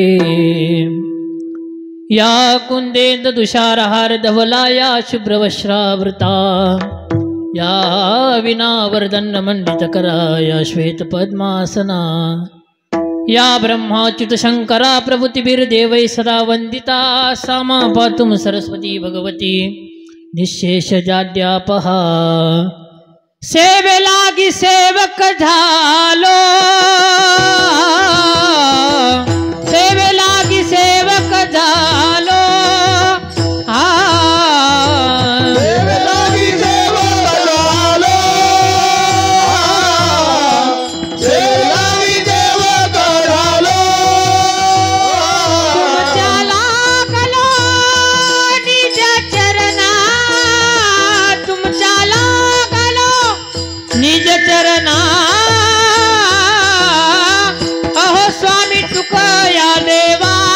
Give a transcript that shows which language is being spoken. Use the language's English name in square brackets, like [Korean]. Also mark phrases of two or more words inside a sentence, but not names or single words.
[Sanskrit] या कुन्देन्दुषारहारधवला या शुभ्रवस्त्रावृता या विनावर्दन्नमण्डितकरा या श्वेतपद्मासना या ब्रह्माच्युतशङ्करा प्रभृतिभिर्देवैः सदा वन्दिता सा मा पातु सरस्वती भगवती निःशेषजाड्यापहा [Marathi] सेवे लागी सेवक झालो सेवे लागी सेवक झालो सेवे लागी सेवक झालो सेवे लागी सेवक झालो तुमच्या लागलो निज चरणा तुमच्या लागलो निज चरणा अहो स्वामी तुकया देवा